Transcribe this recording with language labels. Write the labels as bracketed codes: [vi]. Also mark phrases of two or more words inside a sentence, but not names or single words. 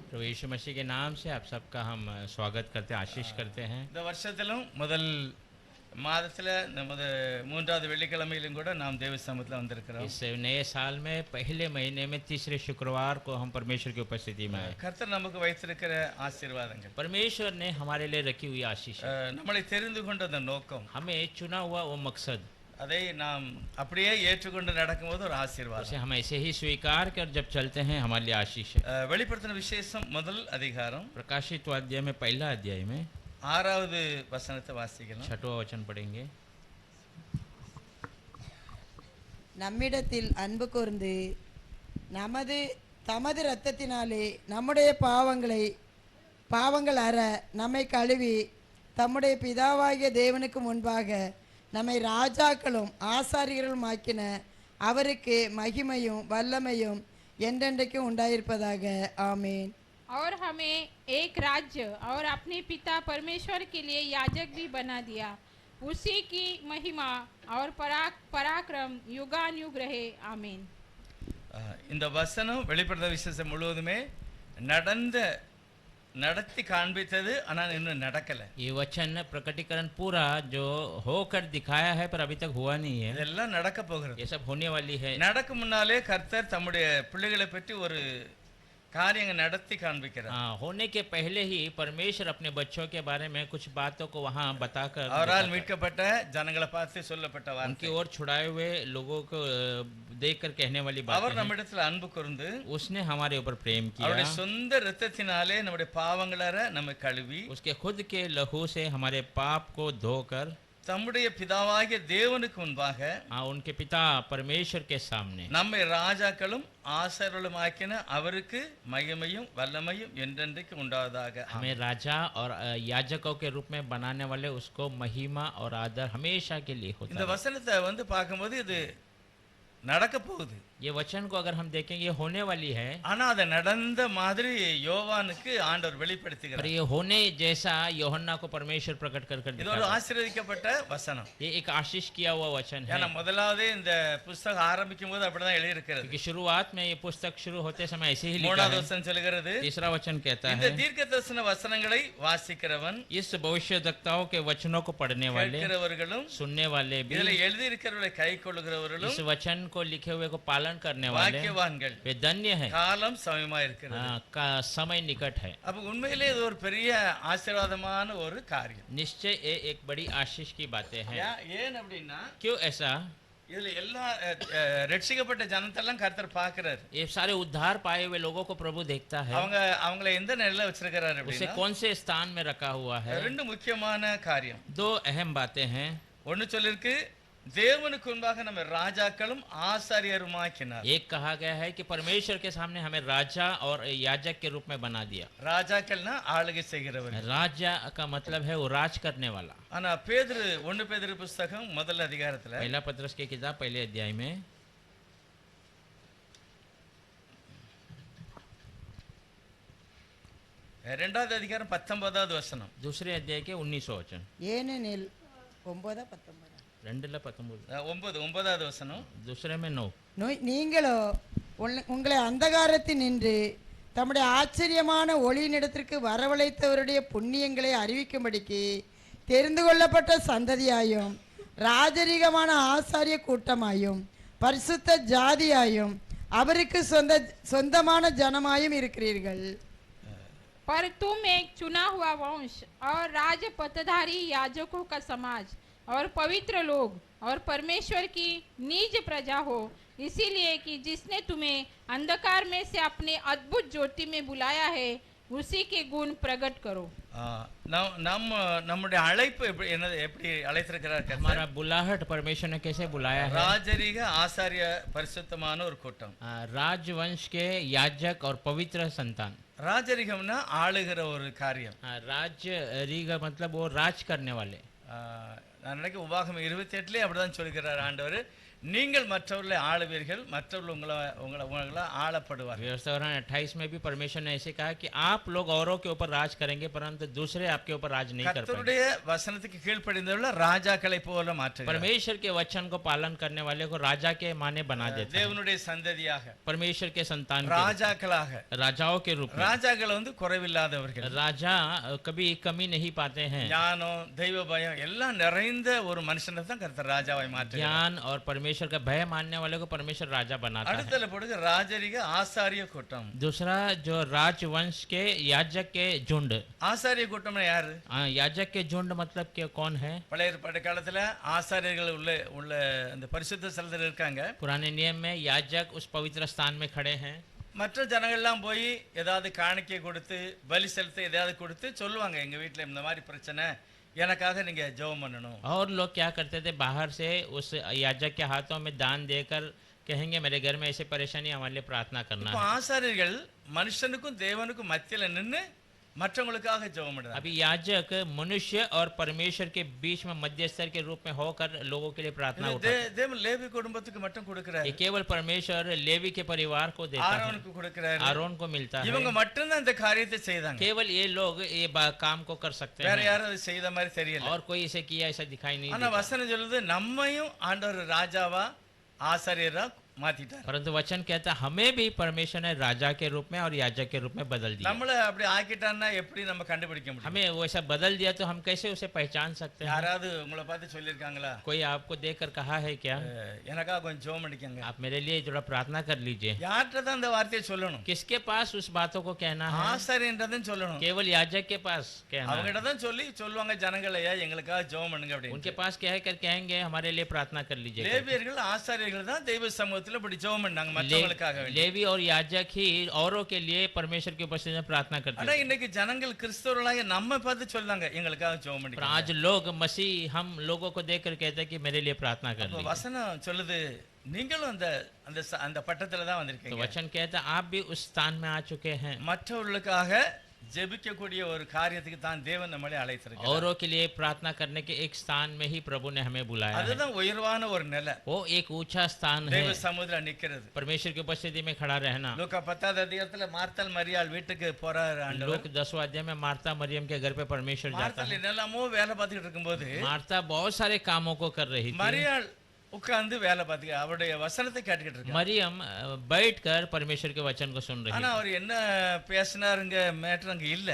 [hi] यीशु मसीह के नाम से आप सबका हम स्वागत करते हैं, आशीष करते हैं। [ta] இந்த வருஷத்திலும் முதல் மாதத்தில் நமது மூன்றாவது வெள்ளிக்கிழமையிலும் கூட நாம் தேவ சமூகத்தில் வந்திருக்கிறோம். [hi] इस नए साल में पहले महीने में तीसरे शुक्रवार को हम परमेश्वर की उपस्थिति में आए। [ta] கர்த்தர் நமக்கு வைத்திருக்கிற ஆசீர்வாதங்கள், [hi] परमेश्वर ने हमारे लिए रखी हुई आशीष है। [ta] நம்மளை தெரிந்து கொண்ட அந்த நோக்கம், [hi] हमें चुना हुआ वो मकसद, [ta] அதை நாம் அப்படியே ஏற்றுக்கொண்டு நடக்கும்போது ஒரு [hi] उसे [ta] ஆசீர்வாதம். [hi] हम ऐसे ही स्वीकार कर जब चलते हैं हमारे लिए आशीष है। [ta] வெளிப்படுத்தின விசேஷம் முதல் அதிகாரம் [hi] प्रकाशित अध्याय में पहला अध्याय में [ta] 6வது வசனத்தை வாசிக்கலாம். [hi] 6वां वचन पढ़ेंगे। [ta] நம்மிடத்தில் அன்பு கூர்ந்து தமது இரத்தத்தினாலே நம்முடைய பாவங்கள் அற நம்மை கழுவி தம்முடைய பிதாவாகிய தேவனுக்கு முன்பாக நம்மை ராஜாக்களும் ஆசாரியர்களும் ஆக்கின அவருக்கு மகிமையும் வல்லமையும் என்றென்றைக்கும் உண்டாயிருப்பதாக ஆமேன்। [hi] और हमें एक राज्य और अपने पिता परमेश्वर के लिए याजक भी बना दिया, उसी की महिमा और पराक्रम युगानुयुग रहे, आमीन। [ta] இந்த வசனம் வெளிப்படுத்தின விசேஷம் முழுவதுமே நடத்தி காண்பித்தது, ஆனால் இன்னும் நடக்கல. [hi] ये वचन प्रकटीकरण पूरा जो होकर दिखाया है पर अभी तक हुआ नहीं है, [ta] இதெல்லாம் நடக்க போகிறது. [hi] ये सब होने वाली है। [ta] நடக்கும் முன்னாலே கர்த்தர் தம்முடைய பிள்ளைகளை பற்றி ஒரு காரியங்கள் நடத்தி காண்பிக்கிறார். [hi] होने के पहले ही परमेश्वर अपने बच्चों के बारे में कुछ बातों को वहाँ बताकर [ta] அவரால் மீட்கப்பட்ட ஜனங்களை பார்த்து சொல்லப்பட்ட [hi] उनकी [ta] வார்த்தை, [hi] ओर छुड़ाए हुए लोगों को देखकर कहने वाली बात [ta] அவர் நம்மிடத்தில் அன்பு கூர்ந்து [hi] उसने हमारे ऊपर प्रेम [ta] அவருடைய [hi] किया, [ta] சொந்த இரத்தத்தினாலே நம்முடைய பாவங்களற நம்மை கழுவி [hi] उसके खुद के लहू से हमारे पाप को धोकर [ta] தம்முடைய பிதாவாகிய தேவனுக்கு முன்பாக [hi] उनके पिता परमेश्वर के सामने [ta] நம்மை ராஜாக்களும் ஆசாரியர்களும் ஆக்கின அவருக்கு மகிமையும் வல்லமையும் என்றென்றைக்கு உண்டாவதாக. [hi] हमें राजा और याजकों के रूप में बनाने वाले उसको महिमा और आदर हमेशा के लिए होता [ta] இந்த [hi] है। [ta] வசனத்தை பார்க்கும்போது இது நடக்க போகுது. [hi] ये वचन को अगर हम देखेंगे ये होने वाली है, [ta] ஆனா அது நடந்த மாதிரி யோவானுக்கு ஆண்டவர் [hi] पर [ta] வெளிப்படுத்துகிறார். [hi] ये होने जैसा यूहन्ना को परमेश्वर प्रकट कर [ta] இது ஒரு [hi] दिखाता है। [ta] ஆசீர்வதிக்கப்பட்ட வசனம். [hi] ये एक आशीष किया हुआ वचन है, [ta] ஏன்னா முதலாவது இந்த புஸ்தகம் ஆரம்பிக்கும் போது அப்படிதான் எழுதியிருக்கிறது. [hi] क्योंकि शुरुआत में ये पुस्तक शुरू होते समय ऐसे ही लिखा [ta] மூணாவது [hi] है। [ta] வசனம் சொல்கிறது, [hi] तीसरा वचन कहता [ta] இந்த [hi] है, [ta] தீர்க்கதரிசன வசனங்களை வாசிக்கிறவன் [hi] इस भविष्यद्वक्ताओं के वचनों को पढ़ने वाले, [ta] கேட்கிறவர்களும் [hi] सुनने वाले भी, [ta] இதுல எழுதியிருக்கிறவர்களை கை கொள்ளுகிறவர்களும் [hi] इस वचन को लिखे हुए को पालन करने वाले [ta] பாக்கியவான்கள், [hi] वे धन्य है। [ta] காலம் சமயமா இருக்கிறது. [hi] का समय निकट है। [ta] அப்ப உண்மையிலே இது ஒரு பெரிய ஆசீர்வாதமான ஒரு காரியம். [hi] निश्चय ये एक बड़ी आशीष की बातें हैं। [ta] ஏன் அப்படின்னா [hi] क्यों ऐसा? [ta] இதுல எல்லா ரட்சிக்கப்பட்ட ஜனத்தெல்லாம் கர்த்தர் பார்க்கிறார். [hi] ये सारे उद्धार पाए हुए लोगों को प्रभु देखता है। [ta] அவங்கள எந்த நிலையில வச்சிருக்கிறார் [hi] उसे [ta] அப்படின்னா [hi] कौन से स्थान में रखा हुआ है? [ta] ரெண்டு முக்கியமான காரியம். [hi] दो अहम बातें हैं। [ta] ஒன்னு சொல்லிருக்கு, தேவனுக்கு முன்பாக நம்ம ராஜாக்களும் ஆசாரியருமாக்கினார். [hi] एक कहा गया है कि परमेश्वर के सामने हमें राजा और याजक के रूप में बना दिया। [ta] ராஜாக்கள்னா ஆளுகை செய்கிறவர். [hi] राजा का मतलब है वो राज करने वाला। [ta] ஆனா பேதுரு 1 பேதுரு புத்தகம் முதல் அதிகாரத்துல [hi] पहला पत्रस की किताब पहले अध्याय में [ta] 2வது அதிகாரம் 19வது வசனம். [hi] दूसरे अध्याय के 19 वचन, [ta] ஏனெனில் 9 19 9வது வசனம். [hi] दूसरे में 9। [ta] நீங்களோ உங்களை அந்தகாரத்தில் நின்று தம்முடைய ஆச்சரியமான ஒளியினிடத்திற்கு வரவழைத்தவருடைய புண்ணியங்களை அறிவிக்கும்படிக்கு தெரிந்து கொள்ளப்பட்ட சந்ததியாயும் ராஜரீகமான ஆசாரிய கூட்டமாயும் பரிசுத்த ஜாதியாயும் அவருக்கு சொந்தமான ஜனமாயும் இருக்கிறீர்கள்। [hi] पर तुम एक चुना हुआ वंश और राज पतधारी याजकों का समाज और पवित्र लोग और परमेश्वर की निज प्रजा हो, इसीलिए कि जिसने तुम्हें अंधकार में से अपने अद्भुत ज्योति में बुलाया है उसी के गुण प्रकट करो। [ta] நம்முடைய அழைப்பு எப்படி அழைத்திருக்கிறார் கர்த்தர்? [hi] हमारा बुलाहट परमेश्वर ने कैसे बुलाया है? [ta] ராஜரீக ஆசாரிய பரிசுத்தமான ஒரு கூட்டம். [hi] राजवंश के याजक और पवित्र संतान। [ta] ராஜரீகம்னா ஆளுகிற ஒரு காரியம். [hi] राजरीग मतलब वो राज करने वाले। [ta] நான் நினைக்கிறேன் உபாகமம் 28 அப்படிதான் சொல்கிறார் ஆண்டவர், நீங்கள் மற்றவர்களை ஆளுவீர்கள், மற்றவர்கள் உங்களை ஆளப்படுவார்கள். [hi] व्यवस्था 28 में भी परमेश्वर ने ऐसे कहा कि आप लोग औरों के ऊपर राज करेंगे परंतु दूसरे आपके ऊपर राज नहीं कर पाएंगे. [ta] கர்த்தருடைய வசனத்துக்கு கீழ்ப்படிந்தவர்கள் ராஜாக்களை போல மாற்றுகிறார். [hi] परमेश्वर के वचन को पालन करने वाले को राजा के माने बना देता है. [ta] தேவனுடைய சந்ததியாக, [hi] परमेश्वर के संतान [ta] ராஜாக்களாக, [hi] राजाओं के रूप में. [ta] ராஜாக்கள் குறைவில்லாதவர்கள். [hi] राजा कभी कमी नहीं पाते हैं. [ta] ஞானம், தெய்வ பயம் எல்லாம் நிறைந்த ஒரு மனுஷனை தான் கர்த்தர் ராஜாவை மாற்றுகிறார். [hi] ज्ञान और परमेश्वर का भय मानने वाले को परमेश्वर राजा बनाता है. [ta] அடுத்தல போடுங்க ராஜரிக ஆசாரிய கூட்டம். [hi] दूसरा जो राजवंश के याजक के झुंड. [ta] ஆசாரிய கூட்டம்னா யாரு? [hi] याजक के झुंड मतलब के कौन है? [ta] பழைய ஏற்பாடு காலத்துல ஆசாரியர்கள் உள்ள அந்த பரிசுத்த ஸ்தலத்துல இருக்காங்க. [hi] पुराने नियम में याजक उस पवित्र स्थान में खड़े हैं. [ta] மற்ற ஜனங்கள்லாம் போய் ஏதாவது காணிக்கை கொடுத்து பலி செலுத்த ஏதாவது கொடுத்து சொல்லுவாங்க, எங்க வீட்டுல இந்த மாதிரி பிரச்சனை, எனக்காக நீங்க ஜெபம் பண்ணணும். [hi] और लोग क्या करते थे, बाहर से उस याजक के हाथों में दान देकर कहेंगे मेरे घर में ऐसी परेशानी, हमारे लिए प्रार्थना करना है. [ta] ஆசாரியர்கள் மனுஷனுக்கும் தேவனுக்கும் மத்தியில நின்னு மற்றவங்களுக்காக ஜெபம் பண்றாங்க. [hi] अभी याजक मनुष्य और परमेश्वर के बीच में मध्यस्थ के रूप में होकर लोगों के लिए प्रार्थना उठाते हैं. [ta] தேவன் லேவி குடும்பத்துக்கு மட்டும் கொடுக்கிறார். [hi] ये केवल परमेश्वर लेवी के परिवार को देता है. [ta] ஆரோனுக்கு கொடுக்கிறார். [hi] आरोन को मिलता है. [ta] இவங்க மட்டும் தான் இந்த காரியத்தை செய்தாங்க. [hi] केवल ये लोग ये काम को कर सकते [ta] வேற [hi] हैं. [ta] யாரும் அதை செய்த மாதிரி தெரியல. [hi] और कोई इसे किया ऐसा दिखाई नहीं [ta] ஆனா [hi] देता. [ta] வசனம் சொல்லுது நம்மையும் ஆண்டவர் ராஜாவா ஆசாரியரா மாத்திட்டார். [hi] परंतु वचन कहता है हमें भी परमेश्वर ने राजा के रूप में और याजक के रूप में बदल दिया. [ta] நம்மள அப்படி ஆக்கிட்டான்னா எப்படி நம்ம கண்டுபிடிக்க முடியும்? [hi] हमें वो ऐसा बदल दिया तो हम कैसे उसे पहचान सकते हैं? [ta] யாராவது உங்களை பார்த்து சொல்லிருக்காங்களா, [hi] कोई आपको देखकर कहा है क्या [ta] எனக்காக கொஞ்சம் ஜெபம் பண்ணிக்கங்க? [hi] आप मेरे लिए थोड़ा प्रार्थना कर लीजिए? [ta] யார்கிட்ட தான் இந்த வார்த்தையை சொல்லணும்? [hi] किसके पास उस बातों को कहना है? [ta] ஆசாரியன்றதும் சொல்லணும். [hi] केवल याजक के पास कहना है. [ta] அவங்ககிட்ட தான் சொல்லுவாங்க ஜனங்களையா எங்களுக்காக ஜெபம் பண்ணுங்க அப்படின்னு. [hi] उनके पास कह कर कहेंगे हमारे लिए प्रार्थना कर लीजिए. [ta] லேவியர்கள் ஆசாரியர்கள் தான் தெய்வ சமூகத்துல இப்படி ஜெபம் பண்ணாங்க மற்றவங்களுக்காக வேண்டி. [hi] लेवी और याजक ही औरों के लिए परमेश्वर की उपस्थिति में प्रार्थना करते [ta] ஆனா [hi] हैं. [ta] இன்னைக்கு ஜனங்கள் கிறிஸ்தவர்களாக நம்ம பார்த்து சொல்றாங்க எங்களுக்காக ஜெபம் [hi] पर [ta] பண்ணுங்க. [hi] आज लोग मसीह हम लोगों को देखकर कहते हैं कि मेरे लिए प्रार्थना कर लीजिए. [ta] வசனம் சொல்லுது நீங்களும் அந்த பட்டத்துல தான் [hi] तो [ta] வந்திருக்கீங்க. [hi] वचन कहता है आप भी उस स्थान में आ चुके हैं. [ta] மற்றவர்களுக்காக ஜெபிக்கக்கூடிய ஒரு காரியத்துக்கு தான் தேவன் நம்மளை அழைத்திருக்கிறார். [hi] औरों के लिए प्रार्थना करने के एक स्थान में ही प्रभु ने हमें बुलाया है. [ta] அதுதான் உயர்வான ஒரு நிலை. [hi] वो एक ऊंचा स्थान है, [ta] தேவ சமூகத்துல நிக்கிறது. [hi] परमेश्वर की उपस्थिति में खड़ा रहना. [ta] லூக்கா 10வது அதிகாரத்துல மார்த்தாள் மரியாள் வீட்டுக்கு போறாரு ஆண்டவர். [hi] लोग 10वां अध्याय में मार्था मरियम के घर पे परमेश्वर जाता [ta] மார்த்தாள் [hi] है. [ta] என்னெல்லாமோ வேலை பார்த்துக்கிட்டு இருக்கும்போது [hi] मार्था बहुत सारे कामों को कर रही थी. [ta] மரியாள் உட்கார்ந்து வேலை பார்த்துக்க அவருடைய வசனத்தை கேட்டுக்கிட்டு இருக்காரு. [hi] मरियम बैठकर परमेश्वर के वचन को सुन रही [ta] ஆனா [hi] थी. [ta] அவர் என்ன பேசினாருங்க மேட்டர் அங்க இல்ல.